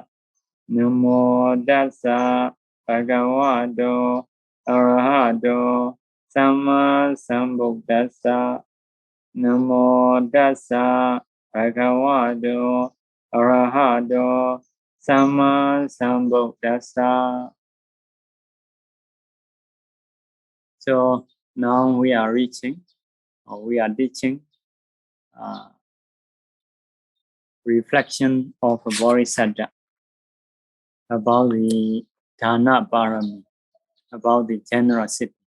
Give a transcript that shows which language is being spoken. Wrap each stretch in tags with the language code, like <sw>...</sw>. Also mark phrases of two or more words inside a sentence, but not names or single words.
<pi>Namo Tassa Bhagavato Arahato Samma Sambuddhassa. Namo Tassa Bhagavato Arahato Samma Sambuddhassa.</pi> <en>So now we are reaching, or we are teaching, reflection of a Bodhisattva about the Janakābhivaṃsa, about the generosity.</en>